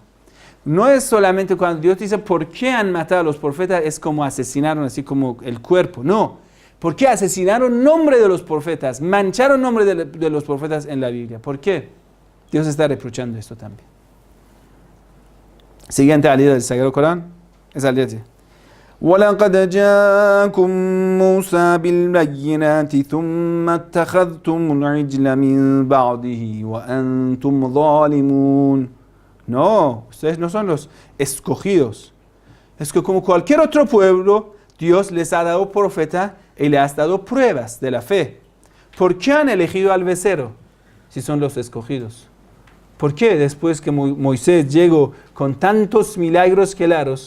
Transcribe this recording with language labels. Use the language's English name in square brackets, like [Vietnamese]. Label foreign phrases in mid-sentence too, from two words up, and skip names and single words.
[Spanish] No es solamente cuando Dios dice, ¿por qué han matado a los profetas? Es como asesinaron así como el cuerpo. No, ¿por qué asesinaron nombre de los profetas? Mancharon nombre de los profetas en la Biblia. ¿Por qué? Dios está reprochando esto también. Siguiente alida del Sagrado Corán. Es alida. [Arabic] وَلَقَدْ جَاءَكُمْ مُوسَى بِالْبَيِّنَاتِ ثُمَّ اتَّخَذْتُمُ الْعِجْلَ مِنْ بَعْدِهِ وَأَنْتُمْ ظَالِمُونَ. [Spanish] No, ustedes no son los escogidos. Es que como cualquier otro pueblo, Dios les ha dado profeta y les ha dado pruebas de la fe. ¿Por qué han elegido al becerro si son los escogidos? ¿Por qué después que Moisés llegó con tantos milagros claros?